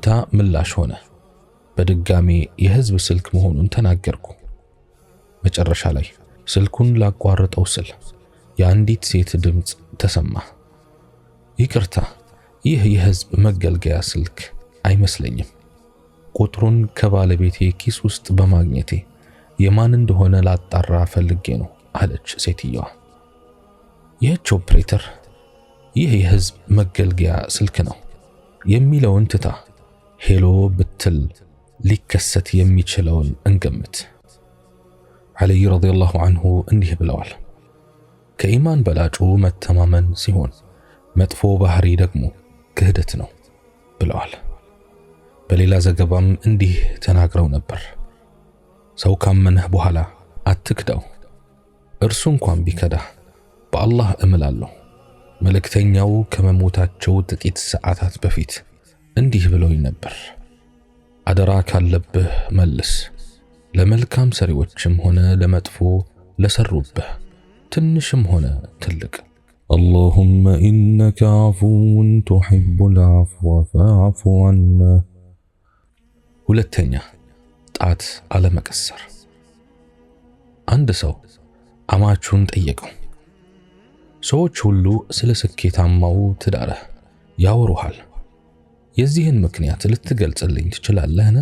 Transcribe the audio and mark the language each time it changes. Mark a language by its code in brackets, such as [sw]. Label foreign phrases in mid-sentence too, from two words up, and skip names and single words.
[am] ምላሽ ሆነ። በድጋሚ የህዝብ ስልክ መሆኑን ተናገርኩ። መጨረሻ ላይ ስልኩን ላቋርጠው ስል የአንዲት ሴት ድምጽ ተሰማ። ይቅርታ፣ ይህ የህዝብ መገልገያ ስልክ አይመስለኝም። ቁጥሩን ከባለቤቴ ኪስ ውስጥ በማግኘቴ የማን እንደሆነ ላጣራ ፈልጌ ነው አለች ሴትየዋ። ይህች ኦፕሬተር ይህ የህዝብ መገልገያ ስልክ ነው የሚለውን ትታ ሄሎ ብትል ሊከሰት የሚችለውን እንገምት። [ar] علي رضي الله عنه [am] እንዲህ ብለዋል፣ ከኢማን በላጩ መተማመን ሲሆን መጥፎ ባህሪ ደግሞ ክህደት ነው ብለዋል። በሌላ ዘገባም እንዲህ ተናግረው ነበር፣ ሰው ካመነህ በኋላ አትክዳው፣ እርሱ እንኳን ቢከዳህ በአላህ እምላለሁ። መልእክተኛው ከመሞታቸው ጥቂት ሰዓታት በፊት እንዲህ ብለውኝ ነበር፣ አደራ ካለብህ መልስ፣ ለመልካም ሰሪዎችም ሆነ ለመጥፎ ለሰሩብህ ትንሽም ሆነ ትልቅ። [ar] اللهم إنك عفو تحب العفو فاعف عنا። [am] ሁለተኛ ጣት አለመቀሰር። አንድ ሰው አማቹን ጠየቀው፣ ሰዎች ሁሉ ስለ ስኬታማው ትዳርህ ያወሩሃል፣ የዚህን ምክንያት ልትገልጽልኝ ትችላለህን?